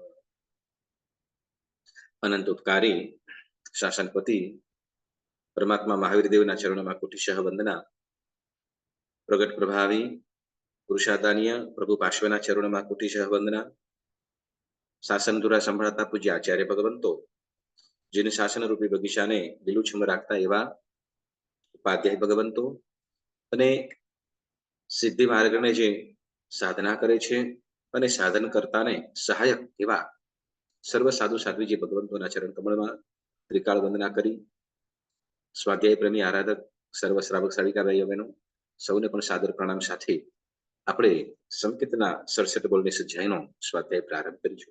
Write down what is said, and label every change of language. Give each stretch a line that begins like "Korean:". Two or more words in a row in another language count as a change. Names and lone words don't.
Gujarati: અનંત ઉપકારી શાસનપતિ પરમાત્મા મહાવીર દેવના ચરણોં કોટિશઃ વંદના। પ્રગટ પ્રભાવી પુરુષાદાનીય પ્રભુ પાર્શ્વના ચરણોં કોટિશઃ વંદના। શાસન ધુરા સંભાળતા પૂજ્ય આચાર્ય ભગવંતો, જેને શાસન રૂપી બગીચાને લીલુંછમ રાખતા એવા ઉપાધ્યાય ભગવંતો અને સિદ્ધિ માર્ગને જે સાધના કરે છે અને સાધન કરતાને સહાયક એવા સર્વ સાધુ સાધ્વીજી ભગવંતોના ચરણ કમળમાં ત્રિકાળ વંદના કરી સ્વાધ્યાય પ્રેમી આરાધક સર્વ શ્રાવક શ્રાવિકા ભાઈઓ બહેનો સૌને પણ સાદર પ્રણામ સાથે આપણે સંકેતના 67 બોલની સજ્જાઈનો સ્વાધ્યાય પ્રારંભ કરીશું।